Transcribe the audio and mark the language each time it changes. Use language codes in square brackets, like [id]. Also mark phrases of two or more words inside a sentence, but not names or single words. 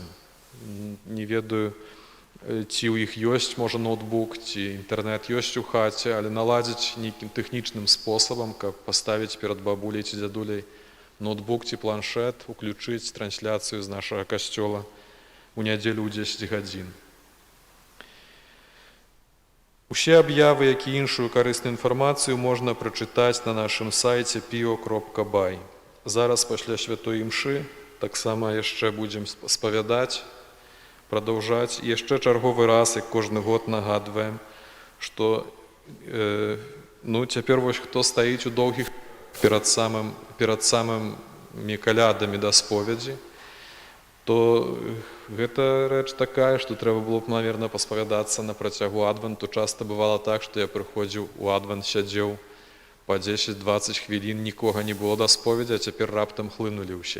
[be] Не ведаю, ці ў іх ёсць, можа, ноутбук, ці інтэрнэт ёсць у хаце, але наладзіць нейкім тэхнічным спосабам, каб паставіць перад бабуляй ці дзядуляй ноутбук ці планшет, уключыць трансляцыю з нашага касцёла ў нядзелю ў 10 гадзін. Усе аб'явы, як і іншую карысную інфармацыю можна прачытаць на нашым сайце pio.by. Зараз пасля святой імшы таксама яшчэ будзем спавядаць, продолжать. [ru] И еще [be] чарговый раз, як кожны год нагадываем, [ru] что теперь [be] вось хто стаіць у доўгіх перад самымі калядамі да споведзі, то гэта рэч такая, што трэба было б, наверное, паспавядацца на працягу адвенту. Часта бывало так, што я прыходзіў у адвент, сядзеў па 10-20 хвілін, нікога не было да споведзі, а цяпер раптам хлынулі ўсе.